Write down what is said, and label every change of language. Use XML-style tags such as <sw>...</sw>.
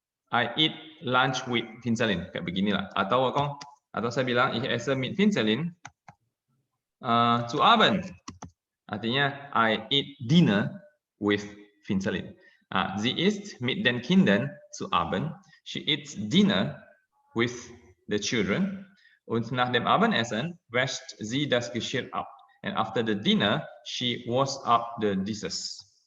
<en>I eat lunch with Finzelin kayak beginilah.</en> <de>Atau saya bilang ich esse mit Finzelin zu Abend.</de> <en>Artinya I eat dinner with Finzelin.</en> <de>Sie isst mit den Kindern zu Abend.</de> <en>She eats dinner with the children.</en> <de>Und nach dem Abendessen wäscht sie das Geschirr ab.</de> <en>And after the dinner, she washes up the dishes.</en>